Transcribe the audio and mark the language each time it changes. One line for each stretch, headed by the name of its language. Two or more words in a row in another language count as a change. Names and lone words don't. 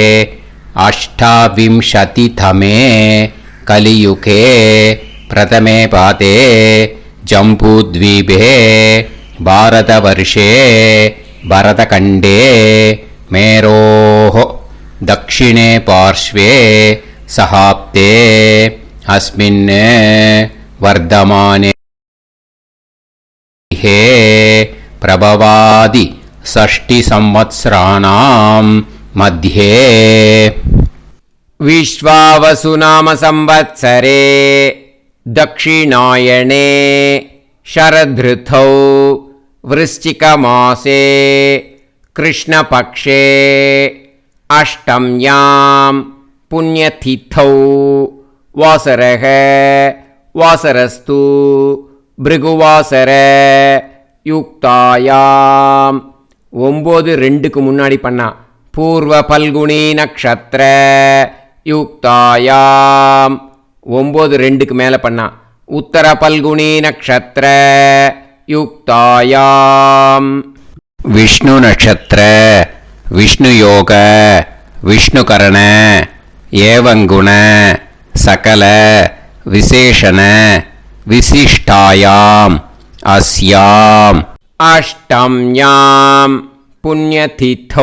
Sanskrit: अष्टाविंशतितमे कलियुगे प्रथमे पादे जम्बूद्वीपे भारतवर्षे भरतखण्डे मेरोः दक्षिणे पार्श्वे शकाब्दे अस्मिन् वर्तमाने हे प्रभवादि षष्टि संवत्सराणां मध्ये. विश्वावसु नाम संवत्सरे दक्षिणायणे शरदृतौ वृश्चिकमासे कृष्णपक्षे अष्टम्यां पुण्यतिथौ वासरः वासरस्तु भृगुवासर युक्तायां
Tamil: 9-2க்கு முன்னாடி பண்ணா
Sanskrit: पूर्व फल्गुनी नक्षत्र युक्तायाम्.
Tamil: 9-2க்கு மேல பண்ணா
Sanskrit: उत्तर फल्गुनी नक्षत्र युक्तायाम्. विष्णु नक्षत्र विष्णु योग विष्णु करण एवङ्गुण सकल विशेषण विशिष्टायाम् अस्याम् अष्टम्याम् पुण्यतिथौ.